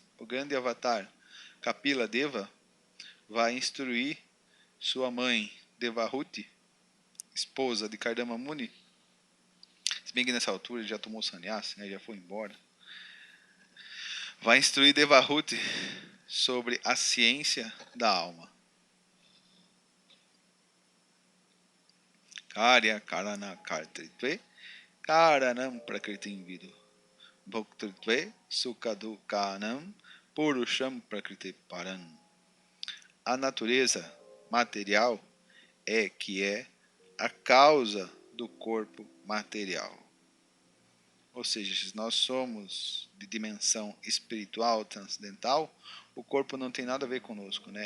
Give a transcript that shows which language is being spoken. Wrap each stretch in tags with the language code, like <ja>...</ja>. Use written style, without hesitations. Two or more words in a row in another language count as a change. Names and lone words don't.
<pt>O grande avatar Kapila Deva vai instruir sua mãe Devahuti, esposa de Kardama Muni. Se bem que nessa altura ele já tomou sannyasa, né, já foi embora. Vai instruir Devahuti sobre a ciência da alma.</pt> <sa>कार्य करण कर्तृत्वे कारणं प्रकृतिं विदुः भोक्तृत्वे सुखदुःखानां पुरुषं प्रकृतेः परम्.</sa> <pt>A natureza material é a causa do corpo material. Ou seja, se nós somos de dimensão espiritual, transcendental, o corpo não tem nada a ver conosco, né?</pt>